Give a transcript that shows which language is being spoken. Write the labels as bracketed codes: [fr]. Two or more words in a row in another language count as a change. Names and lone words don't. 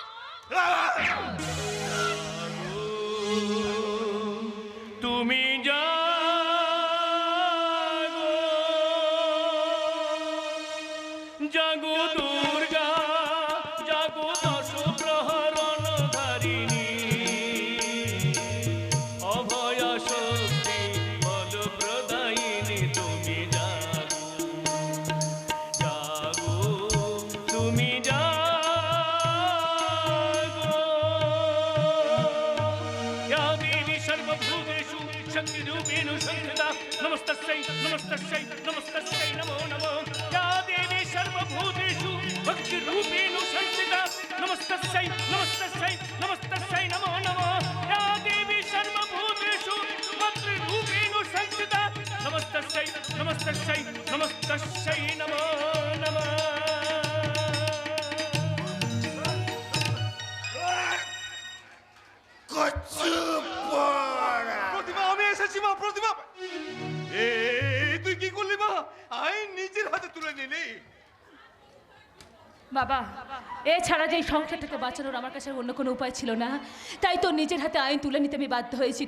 [bn] তুমি জাগো দুর্গা, জাগো দশ প্রহরণ ধারিণী, অভয় শক্তি বল প্রদায়িনী। তুমি জাগো, জাগো, তুমি জাগো। [sa] या देवी सर्वभूतेषु शक्तिरूपेण संस्थिता, नमस्तस्यै नमस्तस्यै नमस्तस्यै नमो नमः। या देवी सर्वभूतेषु भक्तिरूपेण संस्थिता, नमस्तस्यै नमस्तस्यै नमस्तस्यै नमो नमः। या देवी सर्वभूतेषु भक्तिरूपेण संस्थिता, नमस्तस्यै नमस्तस्यै नमस्तस्यै नमो नमः। [bn] প্রতিমা, আমি এসেছি মা। প্রতিমা, তুই কি করলি মা? আইন নিজের হাতে তুলে নিলি। বাবা, এছাড়া যে এই সংসারটাকে বাঁচানোর আমার কাছে অন্য কোনো উপায় ছিল না, তাই তো নিজের হাতে আইন তুলে নিতে আমি বাধ্য হয়েছি।